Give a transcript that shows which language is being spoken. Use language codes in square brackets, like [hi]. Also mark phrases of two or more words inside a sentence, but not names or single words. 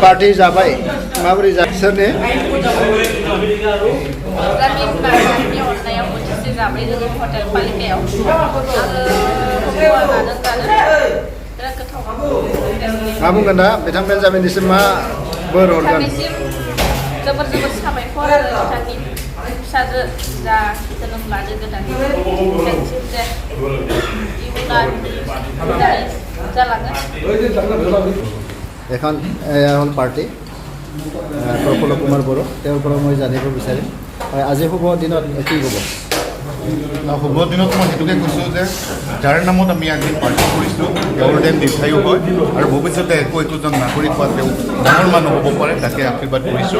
[brx] पार्टी जाबाय माबोरै सोरनि? मा बुंगोन दा बिथां बेन्जामिननिसिम मा बोर हरगोन? जोबोर साबायखर आरो बिथांनि फिसाजो जा जोनोम लादो गोदान [as] এখন হ'ল পাৰ্টি প্ৰফুল্ল কুমাৰ বড়ো, তেওঁৰ পৰা মই জানিব বিচাৰিম আজি শুভ দিনত কি ক'ব? শুভ দিনত মই সেইটোকে কৈছোঁ যে যাৰ নামত আমি আজি পাৰ্টি কৰিছোঁ তেওঁৰ যেন দীৰ্ঘায়ু হয় আৰু ভৱিষ্যতে একোজন নাগৰিক বা তেওঁ ডাঙৰ মানুহ হ'ব পাৰে তাকে আশীৰ্বাদ কৰিছোঁ।